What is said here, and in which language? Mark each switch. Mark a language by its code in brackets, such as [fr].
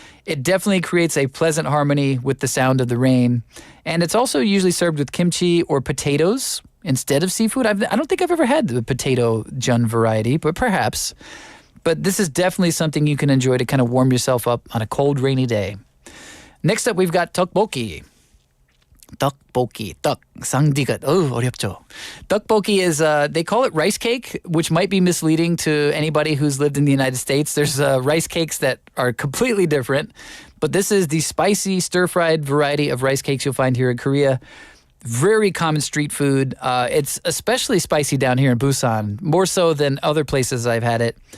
[en] It definitely creates a pleasant harmony with the sound of the rain. And it's also usually served with kimchi or potatoes instead of seafood. I don't think I've ever had the potato jeon variety, but perhaps. But this is definitely something you can enjoy to kind of warm yourself up on a cold, rainy day. Next up, we've got tteokbokki. [ko] Tteokbokki, 떡, 쌍디귿. 어렵죠. [en] Tteokbokki is, they call it rice cake, which might be misleading to anybody who's lived in the United States. There's rice cakes that are completely different, but this is the spicy stir-fried variety of rice cakes you'll find here in Korea. Very common street food. It's especially spicy down here in Busan, more so than other places I've had it.